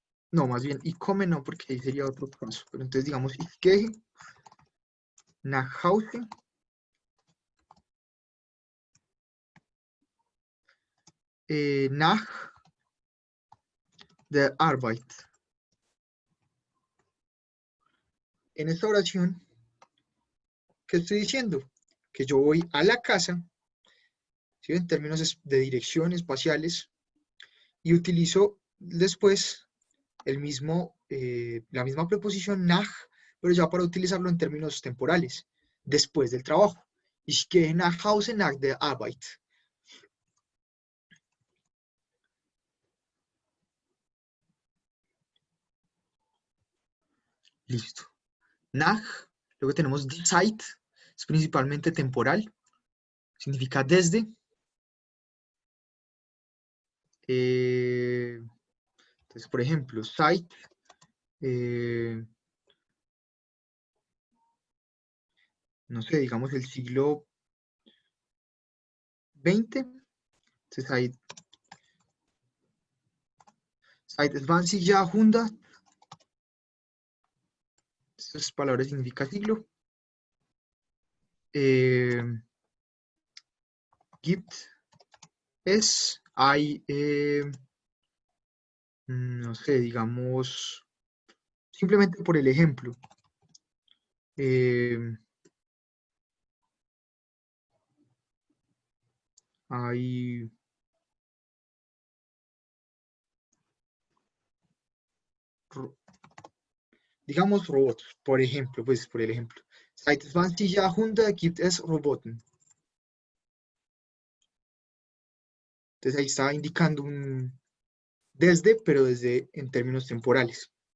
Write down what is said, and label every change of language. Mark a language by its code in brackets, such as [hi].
[es] No, más bien, [de] ich komme [es] no, porque ahí sería otro caso. Pero entonces digamos, [de] ich gehe nach Hause nach der Arbeit. [es] En esta oración, ¿qué estoy diciendo? Que yo voy a la casa, ¿sí? En términos de dirección espaciales, y utilizo después la misma preposición nach, pero ya para utilizarlo en términos temporales, después del trabajo. [de] Ich gehe nach Hause nach der Arbeit. [es] Listo. Nach, luego tenemos die Zeit, es principalmente temporal, significa desde. Entonces, por ejemplo, Zeit, no sé, digamos el siglo XX. [de] Entonces, seit 20 Jahrhundert. [es] Estas palabras significan siglo. [de] Gibt es, [es] hay, no sé, digamos, simplemente por el ejemplo. Hay digamos robots, por ejemplo, pues por el ejemplo. [de] Seit 20 Jahrhundert gibt es Roboten. [es] Entonces ahí está indicando un desde, pero desde en términos temporales.